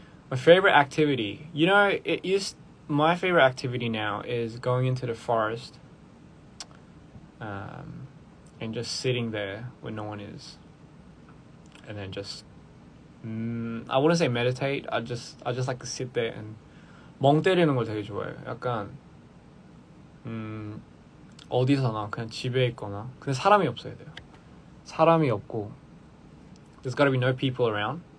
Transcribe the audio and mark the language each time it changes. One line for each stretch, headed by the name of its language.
English: My favorite activity. You know, my favorite activity now is going into the forest, and just sitting there when no one is, and then just. I wouldn't say meditate. I just like to sit there and
Korean: 멍 때리는 걸 되게 좋아해요. 약간 어디서나 그냥 집에 있거나 근데 사람이 없어야 돼요. 사람이 없고
English: there's gotta be no people around.